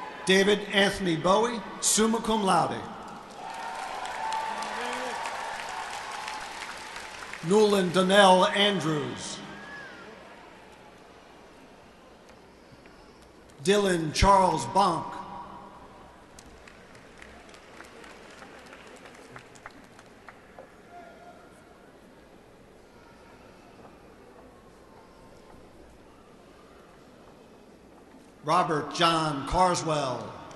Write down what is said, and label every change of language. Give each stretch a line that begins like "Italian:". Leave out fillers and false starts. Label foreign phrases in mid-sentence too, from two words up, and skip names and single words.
English: David Anthony Bowie,
Latin: summa cum laude.
English: Newland Donnell Andrews. Dylan Charles Bonk. Robert John Carswell.